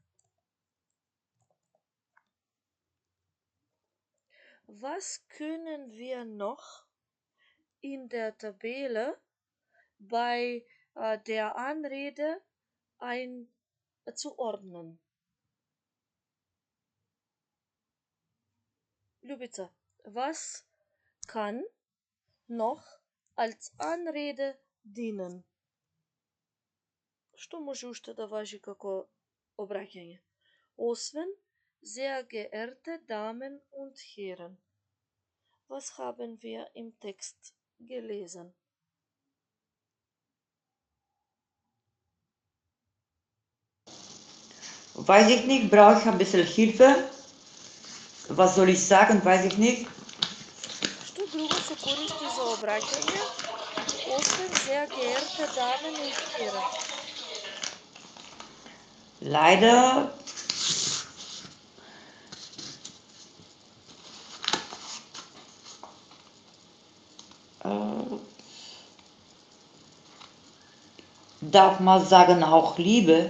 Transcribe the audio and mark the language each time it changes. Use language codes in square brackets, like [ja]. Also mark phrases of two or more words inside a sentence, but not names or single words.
[de] Was können wir noch in der Tabelle bei der Anrede zuordnen? Ljubica, was kann noch als Anrede dienen? [mk] Што може уште да важи како обраќање? [de] Освен sehr geehrte Damen und Herren. Was haben wir im Text gelesen? Weiß ich nicht, brauche ich ein bisschen Hilfe? Was soll ich sagen, weiß ich nicht. [mk] Што друго се користи за обраќање, освен [de] sehr geehrte Damen und Herren? Leider darf man sagen auch Liebe.